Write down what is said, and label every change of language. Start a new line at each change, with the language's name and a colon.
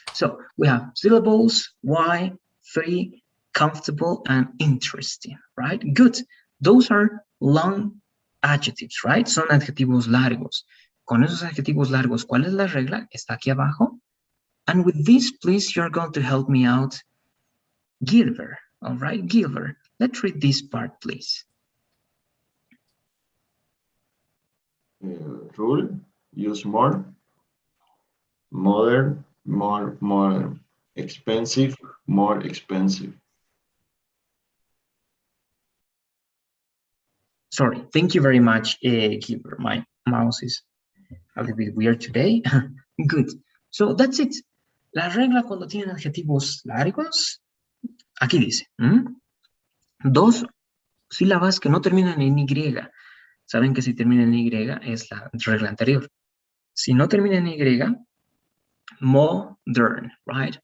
English: So, we have syllables, why, free, comfortable, and interesting, right? Good. Those are long adjectives, right?
Spanish: Son adjetivos largos. Con esos adjetivos largos, ¿cuál es la regla? Está aquí abajo.
English: And with this, please, you're going to help me out. Gilbert, all right? Gilbert, let's read this part, please. Rule, use more. Modern, more modern. Expensive, more expensive. Sorry, thank you very much, Gilbert. My mouse is a little bit weird today. Good. So that's it.
Spanish: La regla cuando tienen adjetivos largos, aquí dice, dos sílabas que no terminan en Y. Saben que si termina en Y es la regla anterior. Si no termina en Y, modern, right?